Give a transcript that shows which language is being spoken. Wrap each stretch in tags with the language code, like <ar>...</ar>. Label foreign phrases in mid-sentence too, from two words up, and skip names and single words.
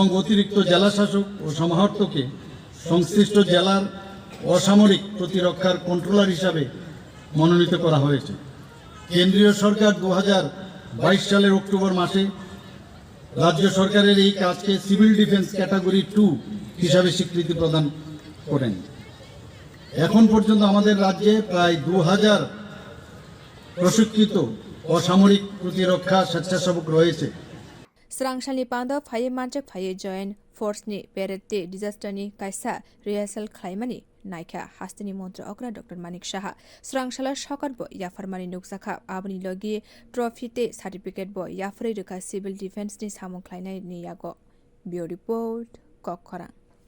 <bn>অতিরিক্ত জেলাশাসক ও সমাহর্তকে সংশ্লিষ্ট জেলার অসামরিক প্রতিরক্ষার কন্ট্রোলার হিসাবে মনোনীত করা হয়েছে কেন্দ্রীয় সরকার 2022 সালের অক্টোবর মাসে রাজ্য সরকারের এই কাজকে</bn> <en>civil defence category</en> <bn>2 হিসাবে স্বীকৃতি প্রদান করেন এখন পর্যন্ত আমাদের রাজ্যে প্রায় 2000 প্রশিক্ষিত অসামরিক প্রতিরক্ষা স্বেচ্ছাসেবক রয়েছে</bn> <trp>swrang salni panda phai manjak phai</trp> <en>join force</en> <trp>ni perete disaster ni kaisa rehearsal khlaimani naikha haste ni montri okra Dr.Manik saha swrang sala sokar bo yafarmani nukjaka aboni logi trophy te certificate bo yafrei rikha</trp> <en>civil defense</en> <trp>ni samung khlainai ni yago bio report kokkhora</trp>